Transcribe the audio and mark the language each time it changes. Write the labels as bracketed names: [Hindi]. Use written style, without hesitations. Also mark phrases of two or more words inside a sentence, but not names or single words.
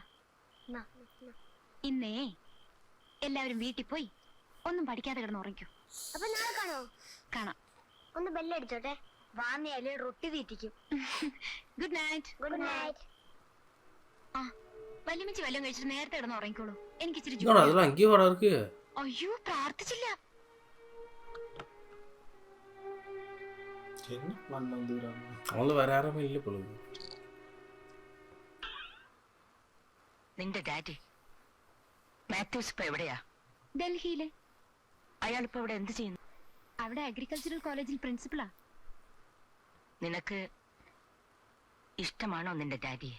[Malayalam] ഇന്നേ എല്ലാവരും വീട്ടിൽ പോയി ഒന്നും പഠിക്കാതെ കിടന്ന് ഉറങ്ങിക്കോ. അപ്പൊ നാളെ കാണോ? കാണാം. ഒന്ന് ബെല്ലടിച്ചോട്ടെ. വാന്നിയാലേ റൊട്ടി തീറ്റിക്കും. [English] good night. good night. [Malayalam] ആ, വല്യമ്മച്ചി വല്ലതും കഴിച്ചിട്ട് നേരത്തെ കിടന്ന് ഉറങ്ങിക്കോളൂ. എനിക്ക് ഇച്ചിരി [Tamil] என்னடா அதெல்லாம் அங்கேயே வர இருக்கு? [Malayalam] അയ്യോ, പ്രാർത്ഥിച്ചില്ല. [Tamil] என்ன பண்ண வந்துறாங்க? [Malayalam] അവള് വേറെ ആരും ഇല്ല പോലും. നിന്റെ ഡാഡി മാത്യൂസ് ഇപ്പൊ എവിടെയാ? ഡൽഹിയില്. അയാളിപ്പോ ഇവിടെ എന്ത് ചെയ്യുന്നു? അവിടെ [English] agricultural college [Malayalam] പ്രിൻസിപ്പളാ. നിനക്ക് ഇഷ്ടമാണോ നിന്റെ ഡാഡിയെ?